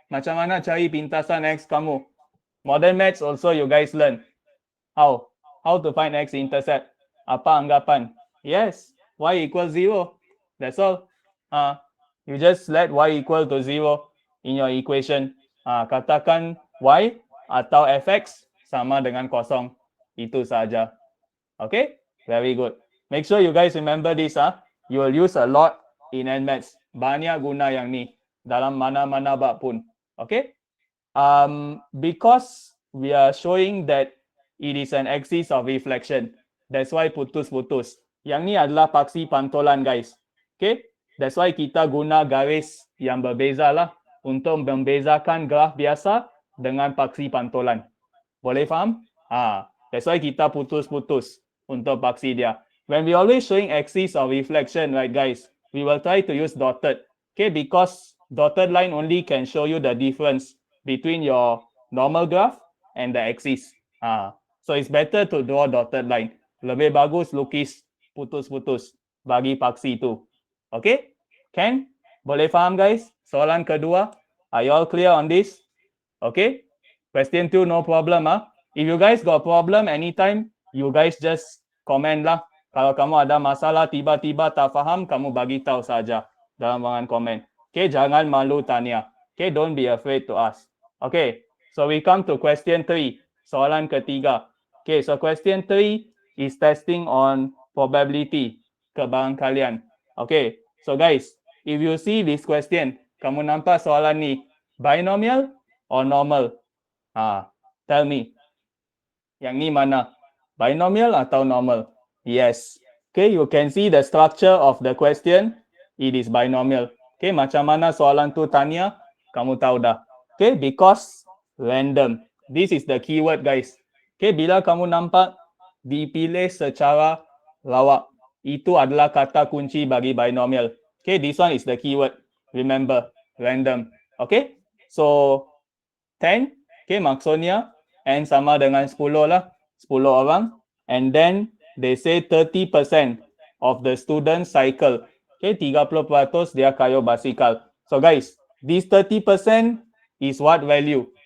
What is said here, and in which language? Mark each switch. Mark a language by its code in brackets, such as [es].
[ms] Macam mana cari pintasan x kamu? [en] Modern maths also you guys learn. How? How to find x-intercept? [ms] Apa anggapan? [en] Yes, y equals 0. That's all. You just let y equal to 0 in your equation. [ms] Katakan y atau fx sama dengan kosong. Itu saja. Okay? [en] Very good. Make sure you guys remember this. You will use a lot in NMaths. [ms] Banyak guna yang ni dalam mana-mana bab pun. Okay? [en] Because we are showing that it is an axis of reflection. That's why [ms] putus-putus. Yang ni adalah paksi pantulan, guys. Okay? [en] That's why [ms] kita guna garis yang berbeza lah untuk membezakan graf biasa dengan paksi pantulan. Boleh faham? [en] That's why [ms] kita putus-putus untuk paksi dia. [en] When we always showing axis of reflection, right, guys, we will try to use dotted. Okay, because dotted line only can show you the difference between your normal graph and the axis. So it's better to draw dotted line. [ms] Lebih bagus lukis putus-putus bagi paksi itu. Okay? Can? Boleh faham, guys? Soalan kedua. [en] Are you all clear on this? Okay? Question 2, no problem. If you guys got problem anytime, you guys just comment lah. [ms] Kalau kamu ada masalah tiba-tiba tak faham, kamu bagi tahu saja dalam ruangan komen. Okay? Jangan malu tanya. Okay? [en] Don't be afraid to ask. [ms] Okay? [en] So we come to question 3. [ms] Soalan ketiga. [en] Okay, so question 3 is testing on probability, kebarangkalian. Okay, so guys, if you see this question, [ms] kamu nampak soalan ni [en] binomial or normal? Tell me. [ms] Yang ni mana? Binomial atau normal? Yes. [en] Okay, you can see the structure of the question. It is binomial. [ms] Okay, macam mana soalan tu tanya? Kamu tahu dah. Okay, [en] because random. This is the keyword, guys. [ms] Okay, bila kamu nampak dipilih secara lawak, itu adalah kata kunci bagi binomial. [en] Okay, this one is the keyword. Remember, random. Okay, so 10, okay, [ms] maksudnya N sama dengan 10 lah, 10 orang. [en] And then they say 30% of the students cycle. Okay, 30% [ms] dia kayu basikal. [en] So guys, this 30% is what value?